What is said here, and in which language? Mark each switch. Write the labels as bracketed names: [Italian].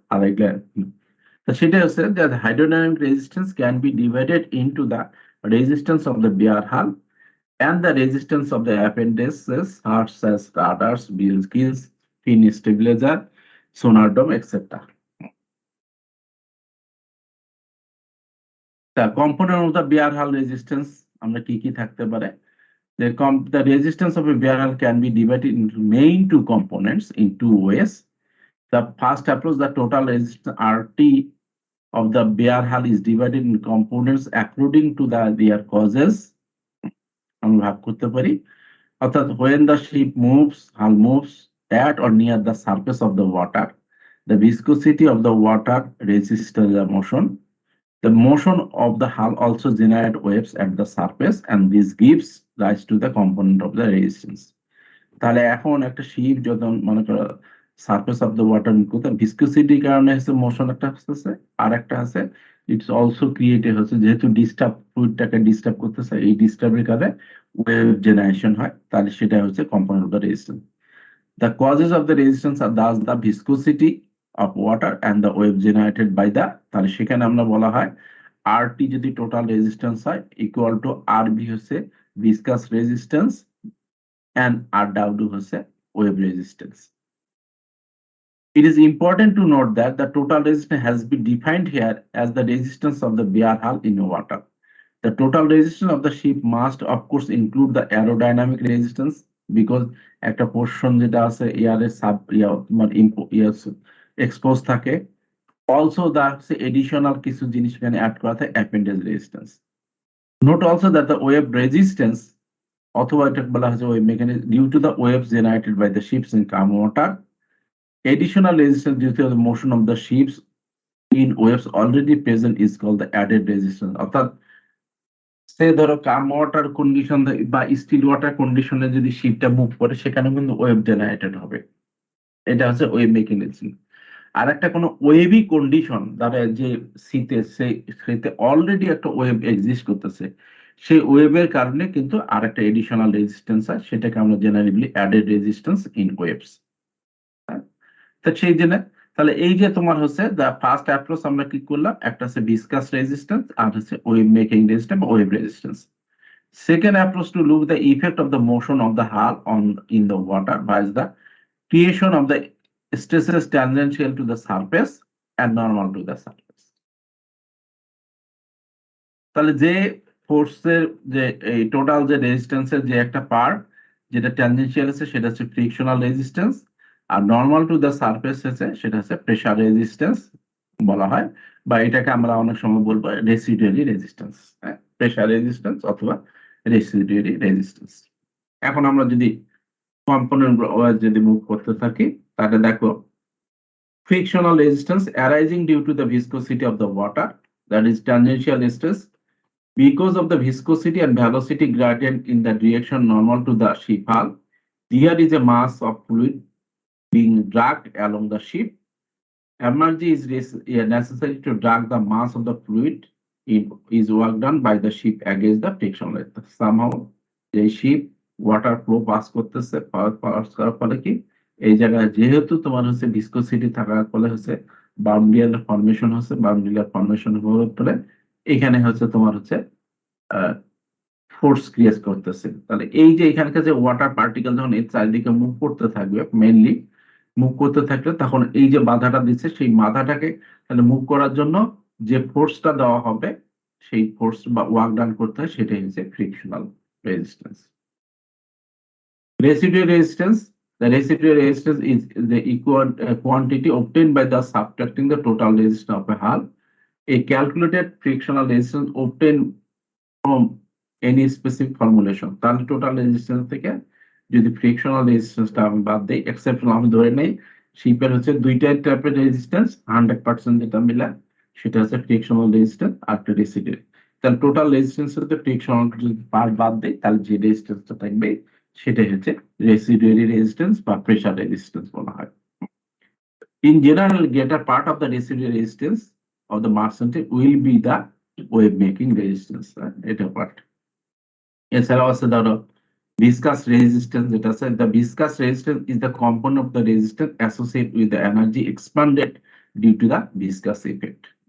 [Bangla] আর এগুলা তো সেটা হচ্ছে যে [English] Hydrodynamic resistance can be divided into the resistance of the bare hull and the resistance of the appendages such as rudders, wheel skills, fin stabilizer, sonar dome, etc. The component of the bear hull resistance [Bangla] আমরা কি কি থাকতে পারে? [English] The resistance of a bear hull can be divided into main two components in two ways. The first approach, the total resistance RT of the bear hull is divided in components according to their causes। [Bangla] আমরা ভাগ করতে পারি। [English] অর্থাৎ when the ship moves, hull moves at or near the surface of the water, the viscosity of the water resists the motion. The motion of the hull also generates waves at the surface, and this gives rise to the component of the resistance। [Bangla] তাহলে এখন একটা sheep যখন মনে করো [English] surface of the water [Bangla] কোথাও ভিসকোসিটির কারণে হচ্ছে motion একটা হচ্ছে, আর একটা আছে [English] it's also created [Bangla] হচ্ছে যেহেতু ডিস্টার্ব ফ্লুইডটাকে ডিস্টার্ব করতেছে, এই ডিস্টার্বের কারণে ওয়েভ জেনারেশন হয়, তাহলে সেটা হচ্ছে [English] Component of the resistance. The causes of the resistance are thus the viscosity of water and the wave generated by the, [Bangla] তাহলে সেখানে আমরা বলা হয় আর টি যদি টোটাল রেজিস্ট্যান্স হয় [English] equal to R B [Bangla] হচ্ছে [English] Viscous resistance and RW হচ্ছে wave resistance. It is important to note that the total resistance has been defined here as the resistance of the bear hull in water. The total resistance of the ship must, of course, include the aerodynamic resistance [Bangla] because একটা portion যেটা আছে এয়ারের sub তোমার expose থাকে, also দা additional কিছু জিনিস এখানে add করা থাকে appendage resistance. [English] note also that the wave resistance, [Bangla] অথবা এটা বলা হয়েছে [English] Wave mechanism due to the waves generated by the ships in calm water, additional resistance due to the motion of the ships in waves already present is called the added resistance। [Bangla] অর্থাৎ সে ধরো কাম water condition বা still water কন্ডিশনে যদি শিপটা move করে, সেখানে কিন্তু wave generated হবে। এটা হচ্ছে ওয়েভ মেকানিজম। আর একটা কোনো ওয়েভি কন্ডিশন দ্বারা যে শীতে অলরেডি একটা ওয়েভ এক্সিস্ট করতেছে, সেই ওয়েভের কারণে কিন্তু আর একটা এডিশনাল রেজিস্ট্যান্স হয়, সেটাকে আমরা generally added resistance in waves. তো সেই জন্য তাহলে এই যে তোমার হচ্ছে দ্য ফার্স্ট অ্যাপ্রোচ আমরা কি করলাম, একটা হচ্ছে ভিসকাস রেজিস্ট্যান্স আর হচ্ছে ওয়েভ মেকিং রেজিস্ট্যান্স বা wave resistance. [English] Second approach to look the effect of the motion of the hull on in the water by the creation of the stresses tangential to the surface and normal to the surface। [Bangla] তাহলে যে ফোর্সের যে এই total যে রেজিস্ট্যান্সের যে একটা part যেটা ট্যানজেনশিয়াল আছে সেটা হচ্ছে frictional resistance, আর [English] normal to the surface [Bangla] আছে সেটা হচ্ছে প্রেসার রেজিস্ট্যান্স বলা হয়, বা এটাকে আমরা অনেক সময় বলবো রেসিডুয়ারি রেজিস্ট্যান্স। প্রেসার রেজিস্ট্যান্স অথবা রেসিডুয়ারি রেজিস্ট্যান্স। এখন আমরা যদি কম্পোনেন্ট যদি মুভ করতে থাকি, তাহলে দেখো [English] frictional resistance arising due to the viscosity of the water, that is tangential stress, because of the viscosity and velocity gradient in the direction normal to the ship hull. There is a mass of fluid being dragged along the ship. Energy is necessary to drag the mass of the fluid. It is work done by the ship against the friction rate. Somehow, the ship water flow pass [Bangla] করতেছে, pass করার ফলে কি এই জায়গায় যেহেতু তোমার হচ্ছে viscosity থাকার ফলে হচ্ছে বাউন্ডারিয়াল ফর্মেশন হচ্ছে, বাউন্ডারিয়াল ফর্মেশন হওয়ার ফলে এখানে হচ্ছে তোমার হচ্ছে ফোর্স ক্রিয়েট করতেছে। তাহলে এই যে এখানকার যে ওয়াটার পার্টিকেল যখন এর চারিদিকে মুভ করতে থাকবে, মেইনলি মুভ করতে থাকলে তখন এই যে বাধাটা দিচ্ছে সেই বাধাটাকে তাহলে মুভ করার জন্য যে ফোর্সটা দেওয়া হবে, সেই ফোর্স বা ওয়ার্ক ডান করতে হয়, সেটাই হচ্ছে frictional resistance. [English] Residual resistance, the residual resistance is the equal quantity obtained by the subtracting the total resistance of a hull. A calculated frictional resistance obtained from any specific formulation। [Bangla] তাহলে total resistance থেকে যদি frictional রেজিস্ট্যান্সটা আমি বাদ দিই, exception আমি ধরে নেই শিপের হচ্ছে দুইটা টাইপের রেজিস্ট্যান্স, 100% যেটা মিলে সেটা হচ্ছে ফ্রিকশনাল রেজিস্ট্যান্স আর রেসিডুয়ারি। তাহলে টোটাল রেজিস্ট্যান্সের থেকে ফ্রিকশনাল যদি পার্ট বাদ দিই, তাহলে যে রেজিস্ট্যান্সটা থাকবে সেটাই হচ্ছে রেসিডুয়ারি রেজিস্ট্যান্স বা প্রেসার রেজিস্ট্যান্স বলা হয়। [English] In general, greater part of the residual resistance of the merchant will be the wave making resistance। [Bangla] এটা পার্ট। এছাড়াও আছে ধরো [English] viscous resistance, [Bangla] যেটা আছে [English] the viscous resistance is the component of the resistance associated with the energy expanded due to the viscous effect।